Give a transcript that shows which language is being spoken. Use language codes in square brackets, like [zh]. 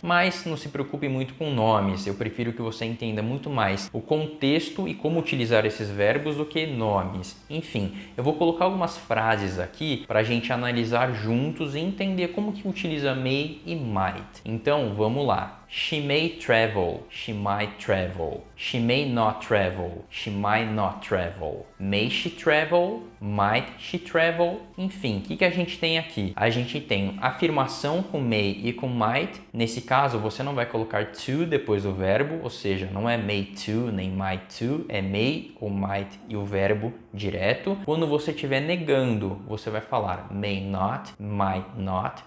[pt] Mas não se preocupe muito com nomes, eu prefiro que você entenda muito mais o contexto e como utilizar esses verbos do que nomes. Enfim, eu vou colocar algumas frases aqui para a gente analisar juntos e entender como que utiliza may e might. Então, vamos lá. [en] She may travel, she might travel. She may not travel, she might not travel. May she travel, might she travel. [pt] Enfim, o que a gente tem aqui? A gente tem afirmação com may e com might. Nesse caso, você não vai colocar to depois do verbo, ou seja, não é may to nem might to, é may ou might e o verbo direto. Quando você estiver negando, você vai falar may not, might not.